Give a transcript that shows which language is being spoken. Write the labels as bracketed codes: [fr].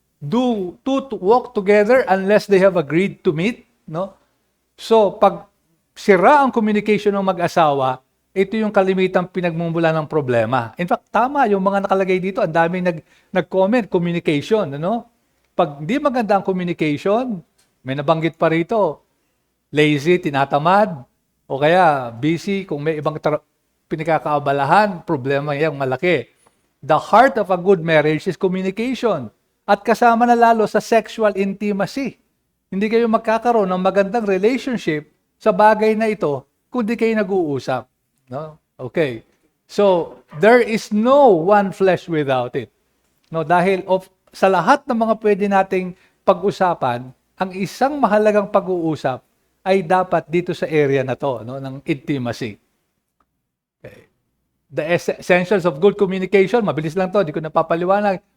[en] Do two to walk together unless they have agreed to meet. No? [tl] So, pag sira ang communication ng mag-asawa, ito yung kalimitang pinagmumula ng problema. [en] In fact, [tl] tama yung mga nakalagay dito. Ang daming nag-comment, communication. Ano? Pag di maganda ang communication, may nabanggit pa rito, lazy, tinatamad, o kaya busy, kung may ibang pinagkakaabalahan, problema yung malaki. [en] The heart of a good marriage is communication. [tl] At kasama na lalo sa sexual intimacy. Hindi kayo magkakaroon ng magandang relationship sa bagay na ito kung di kayo nag-uusap. No? Okay. [en] So, there is no one flesh without it. [tl] No, dahil sa lahat ng mga pwede nating pag-usapan, ang isang mahalagang pag-uusap ay dapat dito sa area na to, no, ng intimacy. [en] Okay. The essentials of good communication, [tl] mabilis lang to, di ko napapaliwanag.